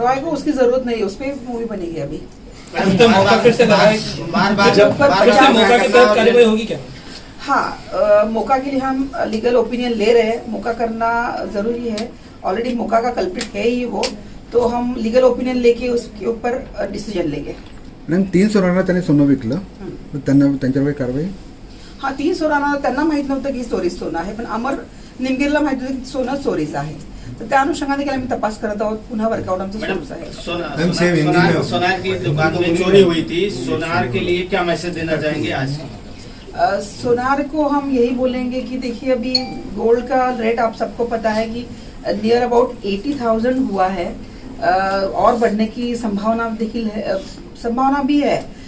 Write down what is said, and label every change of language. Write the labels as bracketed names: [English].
[Hindi] रॉय को उसकी जरूरत नहीं है, उस पर मूवी बनेगी अभी। होगी क्या? हाँ, मौका के लिए हम लीगल ओपिनियन ले रहे हैं। मौका करना जरूरी है, ऑलरेडी मौका का कल्प्रिट है ही वो, तो हम लीगल ओपिनियन लेके उसके ऊपर डिसिजन लेंगे। [Marathi] मॅम 3 सोनारांना त्याने सोनं विकलं, त्यांना त्यांच्यावर कारवाई? हाँ, 3 सोनारांना त्यांना माहित नव्हतं की चोरीच सोनं आहे, पण अमर निमगिरीला माहित होतं की सोनं चोरीच आहे। तर त्या अनुषंगाने देखील आम्ही तपास करत आहोत। पुन्हा वर्कआउट आमचं सुरूच आहे। [Hindi] सोनार की दुकान में चोरी हुई थी, सोनार के लिए क्या मैसेज देना चाहेंगे आज? सोनार को हम यही बोलेंगे कि देखिए अभी गोल्ड का रेट आप सबको पता है कि नियर अबाउट 80,000 हुआ है और बढ़ने की संभावना संभावना भी है।